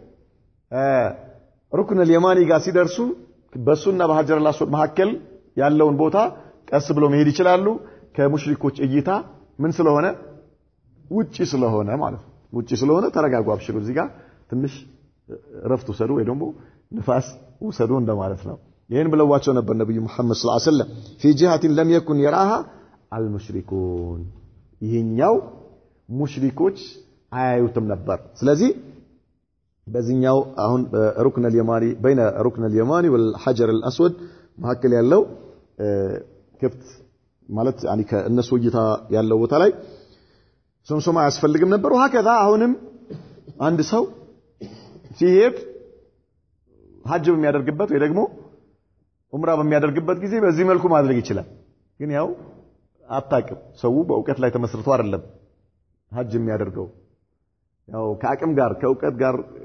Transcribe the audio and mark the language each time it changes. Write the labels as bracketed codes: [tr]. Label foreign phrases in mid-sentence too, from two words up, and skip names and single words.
[ar] ركن اليماني [am] ጋር ሲደርሱ በሱና በሀጀር الاسود መካከል ያለውን ቦታ ቀስ ብለው መሄድ ይችላሉ ከሙሽሪኮች እይታ ምን ስለሆነ ውጪ ስለሆነ ማለት ነው ውጪ ስለሆነ ተረጋጉ አብሽሩ እዚህ ጋር ትንሽ ረፍት ወሰዱ ወይ ደግሞ ንፋስ ወሰዱ እንደማለት ነው ይሄን ብለዋቸው ነበር ነብዩ መሐመድ [ar] صلى الله عليه وسلم في جهه لم يكن يراها المشركون [am] ይሄኛው ሙሽሪኮች አያዩትም ነበር ስለዚህ በዚህኛው አሁን [ar] ركن اليماني بين ركن اليماني والحجر الاسود [am] መካከል ያለው ክፍት ማለት يعني ከእነሱ እይታ ያለው ቦታ ላይ ሶምሶማ ያስፈልግም ነበር ወሀከዛ አሁንም አንድ ሰው ሲሄድ ሐጅ የሚያደርግበት ወይ ደግሞ ዑምራ በሚያደርግበት ጊዜ በዚህ መልኩ ማድረግ ይችላል። ግን ያው አታውቅም ሰው በእውቀት ላይ ተመስርቶ አይደለም ሐጅ የሚያደርገው ያው ከአቅም ጋር ከእውቀት ጋር